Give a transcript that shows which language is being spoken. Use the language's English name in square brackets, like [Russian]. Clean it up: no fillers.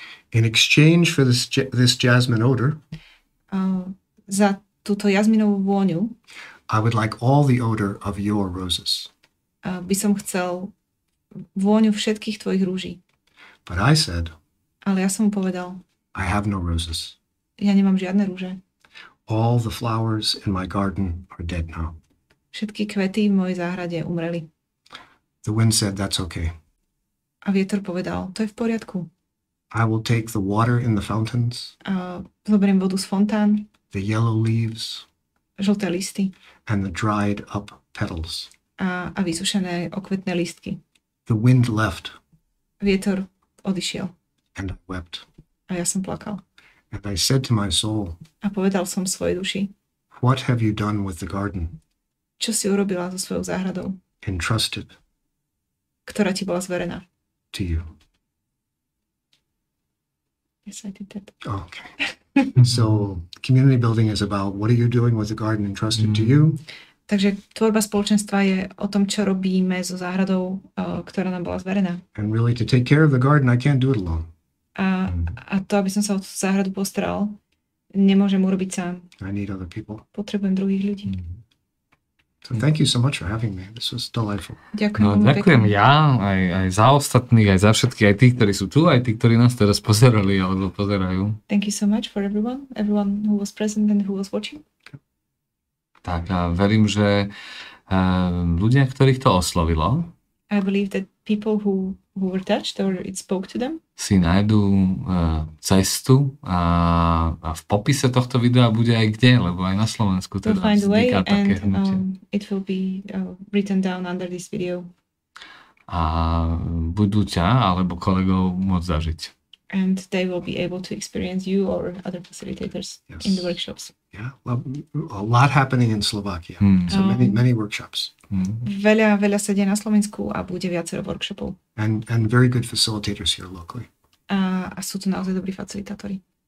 [English] In exchange for this jasmine odor. [Slovak] Za túto jazminovú vôňu. [English] I would like all the odor of your roses. [Slovak] By som chcel vôňu všetkých tvojich rúží. [English] But I said. [Slovak] Ale ja som mu povedal. [English] I have no roses. [Slovak] Ja nemám žiadne rúže. [English] All the flowers in my garden are dead now. [Slovak] Všetky kvety v mojej záhrade umreli. [English] The wind said, that's okay. [Slovak] A vietor povedal, to je v poriadku. [English] I will take the water in the fountains. [Slovak] Zoberiem vodu z fontán. [English] The yellow leaves. [Slovak] Žlté listy. [English] And the dried up petals. [Slovak] A vysušené okvetné lístky. [English] The wind left. [Slovak] Vietor odišiel. [English] And I wept. [Slovak] A ja som plakal. [English] And I said to my soul. [Slovak] A povedal som svojej duši. [English] What have you done with the garden? [Slovak] Čo si urobila so svojou záhradou? [English] Entrusted. [Slovak] Ktorá ti bola zverená. [English] To you. Yes, I did that. Oh, okay. So community building is about what are you doing with the garden entrusted to you? [Slovak] Takže tvorba spoločenstva je o tom, čo robíme so záhradou, ktorá nám bola zverená. [English] And really to take care of the garden, I can't do it alone. [Slovak] A to, aby som sa o tú záhradu postaral, nemôžem urobiť sám. [English] I need other people. [Slovak] Potrebujem druhých ľudí. [English] So thank you so much for having me. This was delightful. [Slovak] Ďakujem ja, aj za ostatných, aj za všetkých, aj tých, ktorí sú tu, aj tí, ktorí nás teraz pozerali alebo pozerajú. [English] Thank you so much for everyone who was present and who was watching. [Slovak] Tak a verím, že ľudia, ktorých to oslovilo, [English] I believe that people who who were touched or it spoke to them. [Slovak] Si nájdu cestu a v popise tohto videa bude aj kde, lebo aj na Slovensku teda [English] find a way [Slovak] vzniká také hnutie. [English] It will be written down under this video. [Slovak] A budú ťa alebo kolegov môcť zažiť. [English] And they will be able to experience you or other facilitators in the workshops. Yeah, well, a lot happening in Slovakia. So many workshops. [Slovak] Veľa sa deje na Slovensku a bude viacero workshopov. [English] And very good facilitators here locally. [Slovak] A sú tu naozaj dobrí facilitátori.